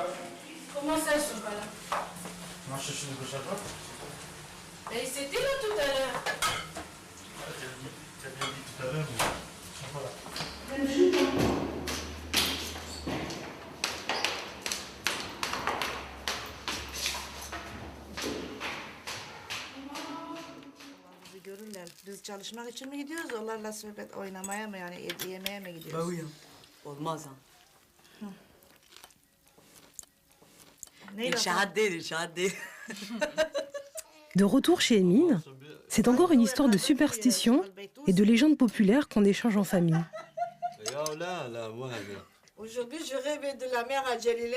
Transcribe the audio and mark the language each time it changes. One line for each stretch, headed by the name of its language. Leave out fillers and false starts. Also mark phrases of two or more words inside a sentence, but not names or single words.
French: Comment ça, ils sont pas là? On a cherché de gauche à droite. Mais ils étaient là tout à l'heure. Tu as bien dit tout à l'heure, mais ils sont pas là.
Turkish: Bizi görürler. Biz çalışmak için mi gidiyoruz? Onlarla sohbet oynamaya mı yani yemeğe mi gidiyoruz?
French: Bah oui, hein. Olmaz hein.
Turkish: Neyle
French: Il chahadé. De retour chez Emine, c'est encore une histoire de superstition et de légendes populaires qu'on échange en famille. Aujourd'hui, je rêve de la mère à Jalila.